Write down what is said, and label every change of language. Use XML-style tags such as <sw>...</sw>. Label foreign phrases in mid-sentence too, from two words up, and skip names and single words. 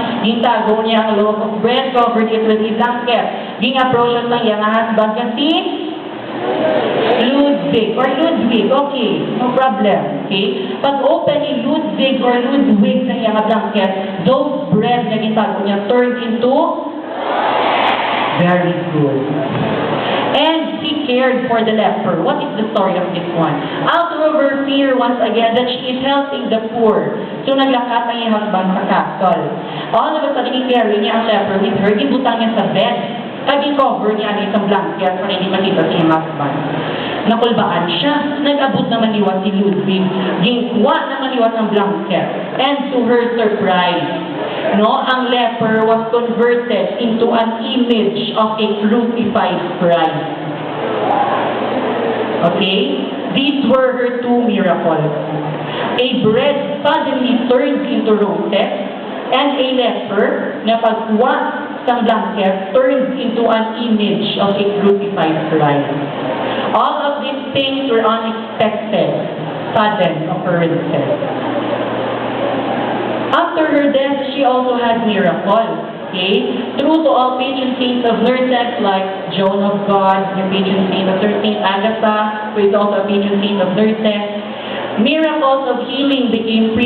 <hil>Gintago niya ang</hil> <en>loaf of bread, covered it with a blanket.</en> <hil>Ging-approach lang iyang husband kasi Ludwig,</hil> <en>okay, no problem, okay?</en> <hil>Pag-open ni Ludwig or Ludwig sa iyang blanket,</hil> <en>those bread</en> <hil>na gintago niya</hil> <en>turned into very good. And he cared for the leper. What is the story of this one? Out of her fear, once again, that she is helping the poor.</en> <hil>So naglakat ang iyang husband sa castle.</hil> <en>All of a sudden,</en> <hil>i-carry niya ang leper</hil> <en>with her,</en> <hil>gibutang niya sa bed. Kagi-cover niya ang isang blanket para hindi makita si iyang husband. Nakulbaan siya. Nag-abot naman liwat si Ludwig. Gingkuha naman liwat ang blanket.</hil> <en>And to her surprise, ang leper was converted into an image of a crucified Christ. Okay? These were her two miracles. A bread suddenly turned into roses, and a leper</en> <hil>na pagkuha sa</hil> <en>blanket turned into an image of a crucified Christ. All of these things were unexpected, sudden occurrences. After her death, she also had miracles. Okay? True to all patron saints of nurses like Joan of God, the patron saint of Saint Agatha, who is also a patron saint of nurses, miracles of healing became</en>